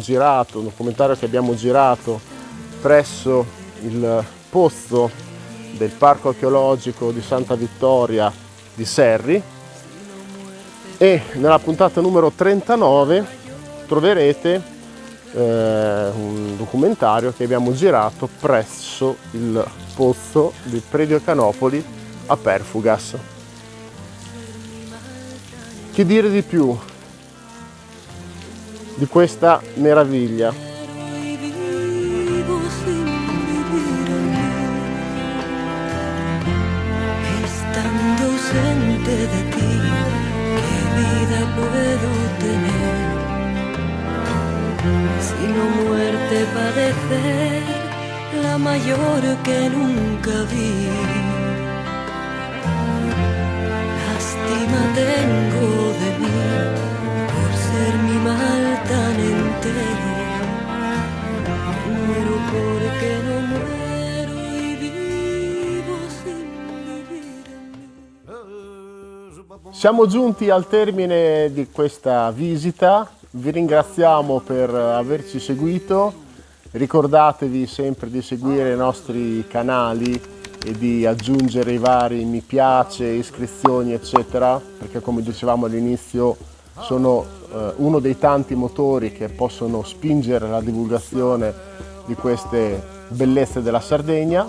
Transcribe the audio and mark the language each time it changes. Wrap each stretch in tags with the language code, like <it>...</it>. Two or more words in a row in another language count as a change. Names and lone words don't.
<it>girato, un documentario che abbiamo girato presso il pozzo del Parco Archeologico di Santa Vittoria di Serri, e nella puntata numero 39 troverete un documentario che abbiamo girato presso il pozzo di Predio Canopoli a Perfugas. Che dire di più di questa meraviglia?</it> <es>Estando ausente de ti, ¿qué vida puedo tener? Sino muerte padecer, la mayor que nunca vi. Lástima tengo de mí, por ser mi mal tan entero. Muero porque no muero y vivo sin vivir en mí.</es> <it>Siamo giunti al termine di questa visita, vi ringraziamo per averci seguito, ricordatevi sempre di seguire i nostri canali e di aggiungere i vari mi piace, iscrizioni eccetera, perché come dicevamo all'inizio sono uno dei tanti motori che possono spingere la divulgazione di queste bellezze della Sardegna.</it>